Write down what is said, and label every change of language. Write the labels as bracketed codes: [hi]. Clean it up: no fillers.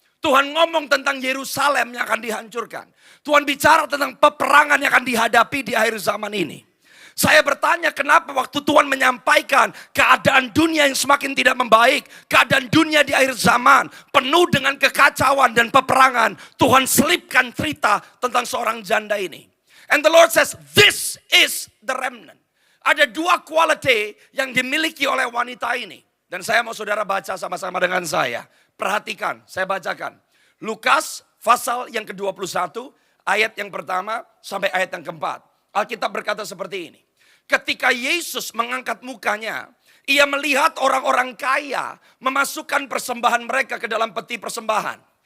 [id] Tuhan ngomong tentang Yerusalem yang akan dihancurkan. Tuhan bicara tentang peperangan yang akan dihadapi di akhir zaman ini. Saya bertanya kenapa waktu Tuhan menyampaikan keadaan dunia yang semakin tidak membaik. Keadaan dunia di akhir zaman penuh dengan kekacauan dan peperangan. Tuhan selipkan cerita tentang seorang janda ini. [en] And the Lord says, this is the remnant. [id] Ada 2 quality yang dimiliki oleh wanita ini. Dan saya mau saudara baca sama-sama dengan saya. Perhatikan, saya bacakan. Lukas pasal yang ke-21, ayat yang pertama sampai ayat yang keempat. Alkitab berkata seperti ini. Ketika Yesus mengangkat mukanya, ia melihat orang-orang kaya memasukkan persembahan mereka ke dalam peti persembahan.